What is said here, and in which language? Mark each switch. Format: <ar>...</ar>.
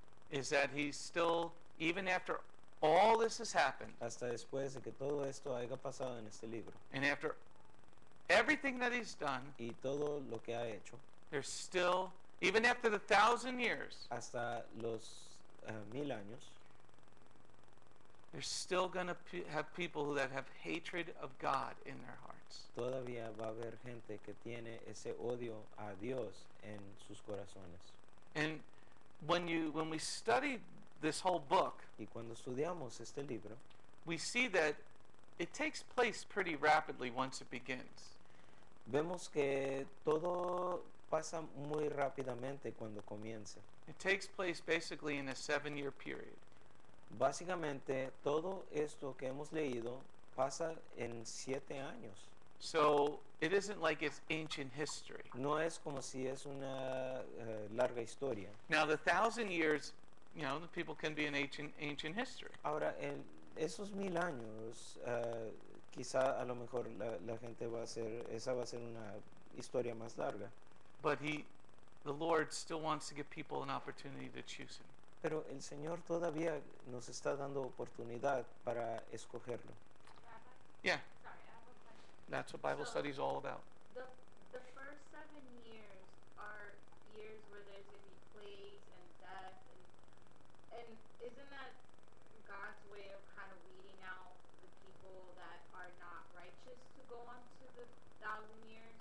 <en>Is that he's still, even after all this has happened,</en> <es>Hasta después de que todo esto haya pasado en este libro</es> <en>and after everything that he's done,</en> <es>y todo lo que ha hecho,</es> <en>there's still, even after the 1,000 years,</en> <es>hasta los 1000 años,</es> <en>there's still going to have people that have hatred of God in their hearts.</en> <es>todavía va a haber gente que tiene ese odio a Dios en sus corazones.</es> <en>And when we study this whole book,</en> <es>Y cuando estudiamos este libro,</es> <en>we see that it takes place pretty rapidly once it begins.</en> <es>vemos que todo pasa muy rápidamente cuando comienza.</es> <en>It takes place basically in a 7-year period.</en> <es>Básicamente, todo esto que hemos leído pasa en 7 años.</es> <en>So it isn't like it's ancient history.</en> <es>No es como si es una larga historia.</es> <en>Now the 1,000 years, the people can be in ancient history.</en> <es>Ahora, en esos 1000 años, quizá a lo mejor la gente esa va a ser una historia más larga.</es> <en>But the Lord still wants to give people an opportunity to choose Him.</en> <es>Pero el Señor todavía nos está dando oportunidad para escogerlo.</es> <en>Yeah, Sorry, I have a question. that's what Bible study is all about. The first 7 years are years where there's going to be plagues and death, and isn't that God's way of kind of weeding out the people that are not righteous to go on to the 1,000 years?</en>